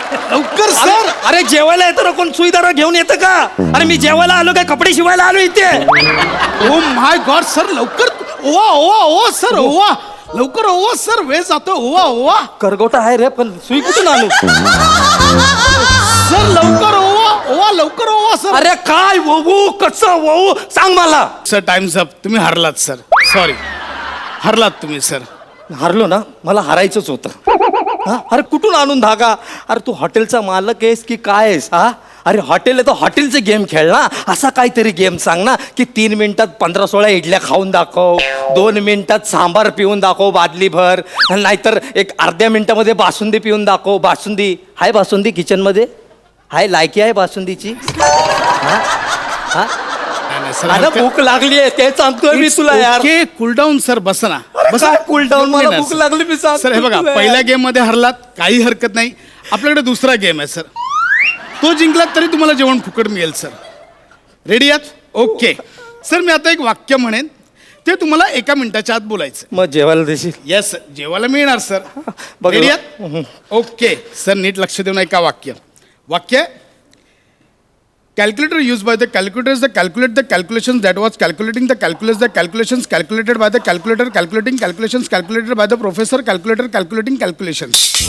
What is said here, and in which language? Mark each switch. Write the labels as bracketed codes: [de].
[mr] लवकर सर. अरे जेवायला येतं ना कोण सुईदारा घेऊन येतं का. अरे मी जेवायला आलो काय कपडे शिवायला आलो इथे. [en] oh my god [mr] सर लवकर ओवा ओवा ओवा सर ओवा लवकर ओवा सर वेळ जातो. ओवा ओवा करगोटा आहे रे पण सुई कुठून आणू. सर लवकर ओवा ओवा लवकर ओवा सर. अरे काय वहू कसं वहू सांग मला. Sir [en] Times up. [mr] तुम्ही हरलात सर. सॉरी हरलात तुम्ही सर. हारलो ना मला हारायचंच होतं. हा अरे कुठून आणून धागा. अरे तू हॉटेलचा मालक आहेस की काय आहेस. हा अरे हॉटेल आहे तर हॉटेलचे गेम खेळ ना. असा काहीतरी गेम सांग ना की 3 मिनिटात 15-16 इडल्या खाऊन दाखव. 2 मिनिटात सांबार पिऊन दाखव बादली भर. नाहीतर एक अर्ध्या मिनिटामध्ये बासुंदी पिऊन दाखव. बासुंदी हाय बासुंदी किचनमध्ये हाय लायकी आहे बासुंदीची. हा हा मला भूक लागली आहे ते सांगतोय मी तुला यार. [en] okay cool down [mr] sir. बसा ना बसा. [en] cool down [mr] मला भूक लागली मी सांग. सर हे बघा पहिल्या गेम मध्ये हरलात काही हरकत नाही. आपल्याकडे दुसरा गेम आहे सर. तो जिंकलात तरी तुम्हाला जेवण फुकट मिळेल सर. रेडी आहात. ओके सर, मी आता एक वाक्य म्हणेन, ते तुम्हाला 1 मिनिटाच्या आत बोलायचं. मग जेवायला देशील? येस, जेवायला मिळणार सर. बघ. Ready आहात? ओके सर, नीट लक्ष देऊन ऐका वाक्य. [en] Calculator used by the calculators that calculate the calculations that was calculating the calculus, the calculations calculated by the calculator, calculating calculations calculated by the professor, calculator calculating calculations.